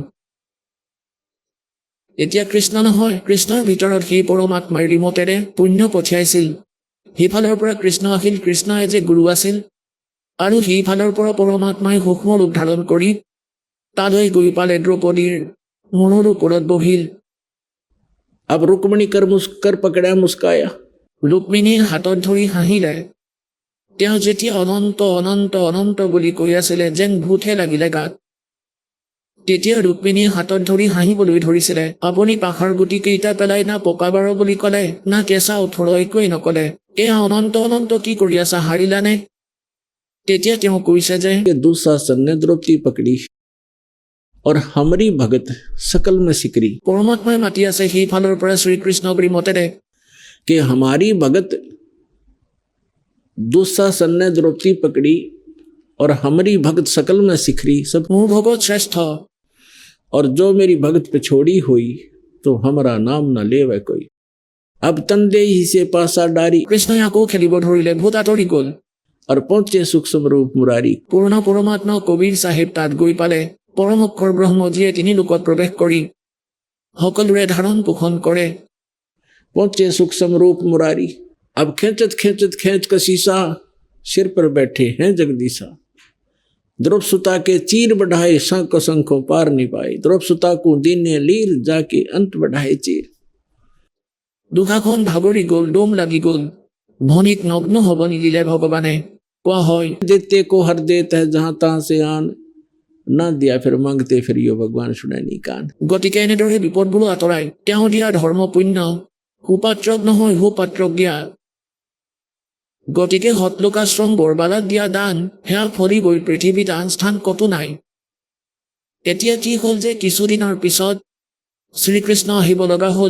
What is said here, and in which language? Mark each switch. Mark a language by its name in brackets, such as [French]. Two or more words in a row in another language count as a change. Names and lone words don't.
[Assamese] এতিয়া কৃষ্ণ নহয়, কৃষ্ণৰ ভিতৰত সেই পৰমাত্মাৰ ৰিমতেৰে পুণ্য পঠিয়াইছিল। সেইফালৰ পৰা কৃষ্ণ আহিল, কৃষ্ণই যে গুৰু আছিল, আৰু সেইফালৰ পৰা পৰমাত্মাই সূক্ষ্ম ৰূপ ধাৰণ কৰি তালৈ গৈ পালে দ্ৰৌপদীৰ মূৰৰ ওপৰত বহিল। [Hindi] अब रुक्मिणी कर पकड़ा मुस्काया। [Assamese] ৰুক্মিণীৰ হাতত ধৰি হাঁহিলে। তেওঁ যেতিয়া অনন্ত অনন্ত অনন্ত বুলি কৈ আছিলে যেন ভূতহে লাগিলে গাত, তেতিয়া ৰুক্মিণীৰ হাতত ধৰি হাঁহিবলৈ ধৰিছিলে। আপুনি পাখাৰ গুটি কেইটা পেলাই না পকা 12 বুলি ক'লে না কেঁচা 18 একোৱেই নক'লে। এয়া অনন্ত অনন্ত কি কৰি আছা, হাৰিলানে? তেতিয়া তেওঁ কৈছে যে [Hindi] ये दुशासन ने द्रौपदी पकड़ी और हमारी भगत सकल में सिकरी। [Assamese] পৰমাত্মাই মাতি আছে সেইফালৰ পৰা শ্ৰীকৃষ্ণক ৰিমতেৰে। [Hindi] कि हमारी भगत दुशासन ने द्रौपदी पकड़ी और हमारी भगत सकल में सिखरी। सब [Assamese] মোৰ ভগত শ্ৰেষ্ঠ, [Hindi] और जो मेरी भगत पे छोड़ी हुई तो हमारा नाम न लेवे कोई। अब तंदे ही से पासा डारी [Assamese] কৃষ্ণই আকৌ খেলিব ধৰিলে। ভূত আঁতৰি গ'ল। [Hindi] और पहुंचे सूक्ष्म रूप मुरारी। [Assamese] পূৰ্ণ পৰমাত্মা কবিৰ চাহেব তাত গৈ পালে। পৰম অক্ষৰ ব্ৰহ্ম যিয়ে তিনি লোকত প্ৰৱেশ কৰি সকলোৰে ধাৰণ পোষণ কৰে। [Hindi] पहुंचे सूक्ष्म रूप मुरारी। अब खेचत खेचत खेच का शीशा सिर पर बैठे हैं जगदीशा। द्रौप सुता के चीर बढ़ाए शंख शंखों पार नहीं पाए। द्रौप सुता को दीने लीर जाके अंत बढ़ाए चीर। [Assamese] দুখাখন ভাগৰি গ'ল, দম লাগি গ'ল। ভনীক নগ্ন হ'ব নিদিলে ভগৱানে। কোৱা হয় [Hindi] देते को हर देता है जहां तहां से आन, ना दिया फिर मांगते फिर यो भगवान सुने नहीं कान। [Assamese] গতিকে এনেদৰে বিপদবোৰো আঁতৰাই তেওঁ দিয়া ধৰ্ম পুণ্য সুপাত্ৰক নহয় সুপাত্ৰক দিয়া। গতিকে সতলোকাশ্ৰম বৰবালাক দিয়া দান সেয়া ফলিবই, পৃথিৱীত আন স্থান ক'তো নাই। এতিয়া কি হ'ল যে কিছুদিনৰ পিছত শ্ৰীকৃষ্ণ আহিব লগা হ'ল।